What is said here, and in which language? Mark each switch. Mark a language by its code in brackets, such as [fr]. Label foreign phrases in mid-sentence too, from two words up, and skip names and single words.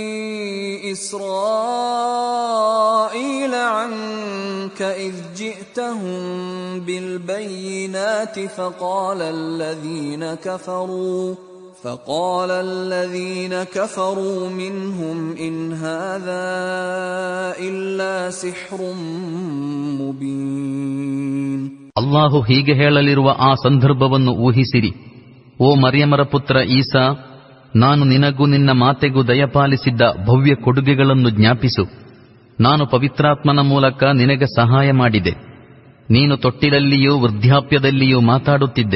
[ar] إسرائيل عنك إذ جئتهم بالبينات فقال الذين كفروا منهم إن هذا إلا سحر مبين. [kn] ಅಲ್ಲಾಹು ಹೀಗೆ ಹೇಳಲಿರುವ ಆ ಸಂದರ್ಭವನ್ನು ಊಹಿಸಿರಿ. ಓ ಮರ್ಯಮರ ಪುತ್ರ ಈಸಾ, ನಾನು ನಿನಗೂ ನಿನ್ನ ಮಾತೆಗೂ ದಯಪಾಲಿಸಿದ್ದ ಭವ್ಯ ಕೊಡುಗೆಗಳನ್ನು ಜ್ಞಾಪಿಸು. ನಾನು ಪವಿತ್ರಾತ್ಮನ ಮೂಲಕ ನಿನಗೆ ಸಹಾಯ ಮಾಡಿದೆ. ನೀನು ತೊಟ್ಟಿಲಲ್ಲಿಯೂ ವೃದ್ಧಾಪ್ಯದಲ್ಲಿಯೂ ಮಾತಾಡುತ್ತಿದ್ದೆ.